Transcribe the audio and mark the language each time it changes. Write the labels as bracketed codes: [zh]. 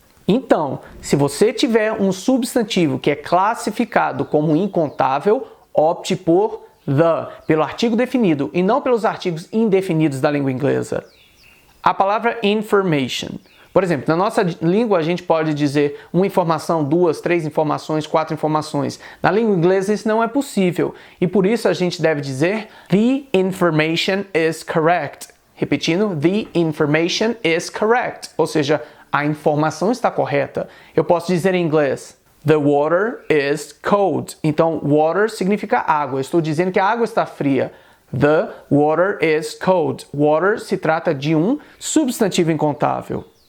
[pt] Então, se você tiver um substantivo que é classificado como incontável, opte por the, pelo artigo definido e não pelos artigos indefinidos da língua inglesa. A palavra information. Por exemplo, na nossa língua a gente pode dizer uma informação, duas, três informações, quatro informações. Na língua inglesa isso não é possível e por isso a gente deve dizer [en] The information is correct. [pt] Repetindo, [en] the information is correct. [pt] Ou seja, a informação está correta. Eu posso dizer em inglês, [en] the water is cold. [pt] Então, water significa água. Eu estou dizendo que a água está fria. [en] The water is cold. [pt] Water se trata de um substantivo incontável.